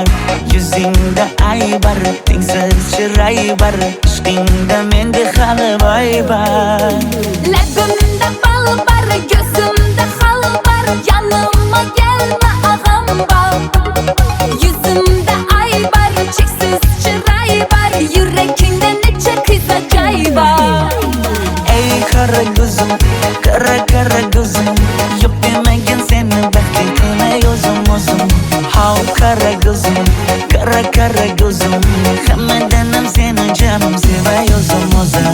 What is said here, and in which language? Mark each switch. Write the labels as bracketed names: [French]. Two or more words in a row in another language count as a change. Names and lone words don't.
[Uzbek] Yuzingda aybar, tengsiz chiray bar, ishqingda menda hali boy bar. Labimda bal bar, ko'zimda xal bar, [Turkish] yanıma gelme ağam bar. [Uzbek] Yuzimda ay bar, cheksiz chiray bar, yurakingda necha qiza joy bar. Ey qara ko'zim, qara ko'zim, yo'q demagan seni baxtli qilmay o'zim. How qara ko'zim, qara ko'zim, hammadan ham seni jonim sevay o'zim.